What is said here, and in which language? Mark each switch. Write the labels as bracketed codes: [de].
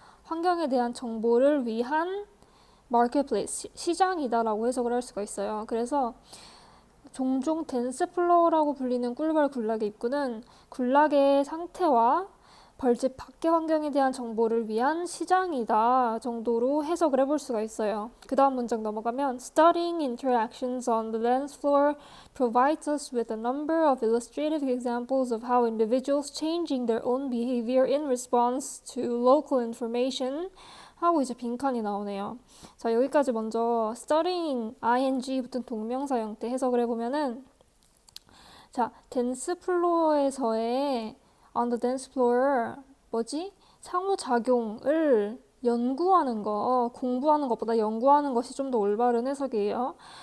[ko] 환경에 대한 정보를 위한 마켓플레이스, 시장이다라고 해석을 할 수가 있어요. 그래서 종종 댄스 플로어라고 불리는 꿀벌 굴락의 입구는 굴락의 상태와 벌집 밖의 환경에 대한 정보를 위한 시장이다 정도로 해석을 해볼 수가 있어요. 그 다음 문장 넘어가면 [en] Studying interactions on the dance floor provides us with a number of illustrative examples of how individuals changing their own behavior in response to local information [ko] 하고 이제 빈칸이 나오네요. 자, 여기까지 먼저 studying ing 붙은 동명사 형태 해석을 해보면은 자, 댄스 플로어에서의 [en] on the dance floor [ko] 상호작용을 연구하는 거, 공부하는 것보다 연구하는 것이 좀 더 올바른 해석이에요.